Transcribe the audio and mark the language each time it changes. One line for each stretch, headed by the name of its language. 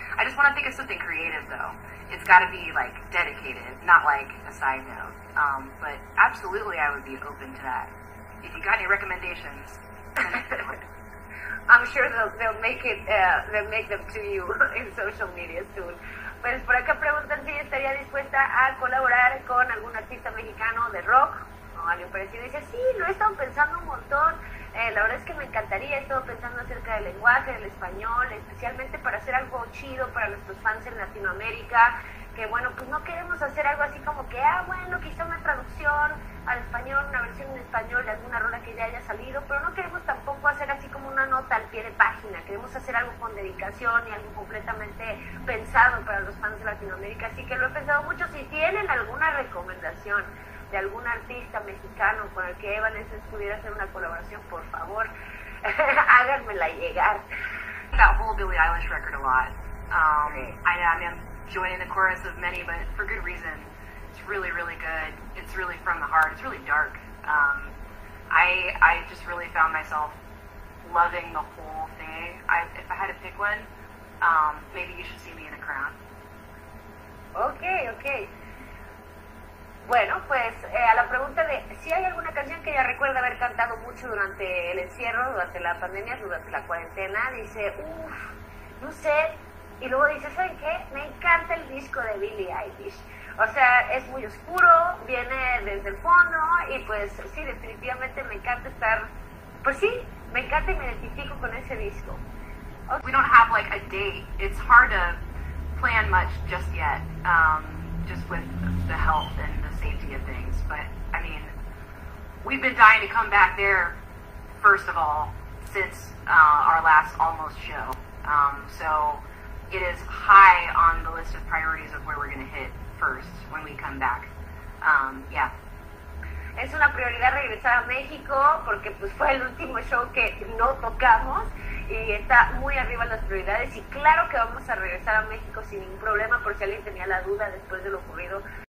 English: I just want to think of something creative though. It's got to be dedicated, not a side note. But absolutely I would be open to that. If you got any recommendations, I'm sure they'll make them to you in social media soon.
Spanish: Pues por acá preguntan si estaría dispuesta a colaborar con algún artista mexicano de rock o algo parecido. Dice, sí, lo he estado pensando un montón. La verdad es que me encantaría, he estado pensando acerca del lenguaje, del español, especialmente para hacer algo chido para nuestros fans en Latinoamérica, que bueno, pues no queremos hacer algo así como que, bueno, quizá una traducción al español, una versión en español de alguna rola que ya haya salido, pero no queremos tampoco hacer así como una nota al pie de página, queremos hacer algo con dedicación y algo completamente pensado para los fans de Latinoamérica, así que lo he pensado mucho. Si tienen alguna recomendación de algún artista mexicano con el que Evanescence pudiera hacer una colaboración, por favor, háganmela llegar.
English: That whole Billie Eilish record a lot. I'm joining the chorus of many, but for good reason. It's really, really good. It's really from the heart. It's really dark. I just really found myself loving the whole thing. If I had to pick one, maybe You Should See Me in a Crown. Ok.
Spanish: Bueno, pues a la pregunta de si hay alguna canción que ella recuerda haber cantado mucho durante el encierro, durante la pandemia, durante la cuarentena, dice, no sé, y luego dice, ¿saben qué? Me encanta el disco de Billie Eilish. O sea, es muy oscuro, viene desde el fondo y pues sí, definitivamente me encanta estar, pues sí, me encanta y me identifico con ese disco.
English: Okay. We don't have a date. It's hard to plan much just yet, just with the health and the safety of things. But, I mean, we've been dying to come back there, first of all, since our last almost show. So it is high on the list of priorities of where we're going to hit first when we come back. Yeah.
Spanish: Es una prioridad regresar a México porque pues fue el último show que no tocamos y está muy arriba en las prioridades y claro que vamos a regresar a México sin ningún problema, por si alguien tenía la duda después de lo ocurrido